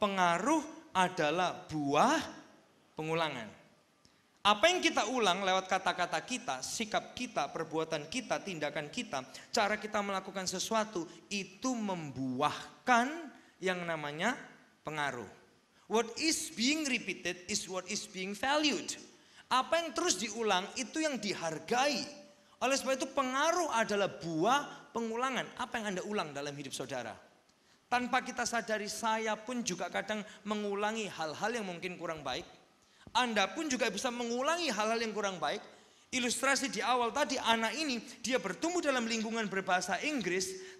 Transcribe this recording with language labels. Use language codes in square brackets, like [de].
[id] Pengaruh adalah buah pengulangan. Apa yang kita ulang lewat kata-kata kita, sikap kita, perbuatan kita, tindakan kita, cara kita melakukan sesuatu, itu membuahkan yang namanya pengaruh. [en] What is being repeated is what is being valued. [id] Apa yang terus diulang itu yang dihargai. Oleh sebab itu pengaruh adalah buah pengulangan. Apa yang Anda ulang dalam hidup saudara? Tanpa kita sadari, saya pun juga kadang mengulangi hal-hal yang mungkin kurang baik. Anda pun juga bisa mengulangi hal-hal yang kurang baik. Ilustrasi di awal tadi, anak ini dia bertumbuh dalam lingkungan berbahasa Inggris.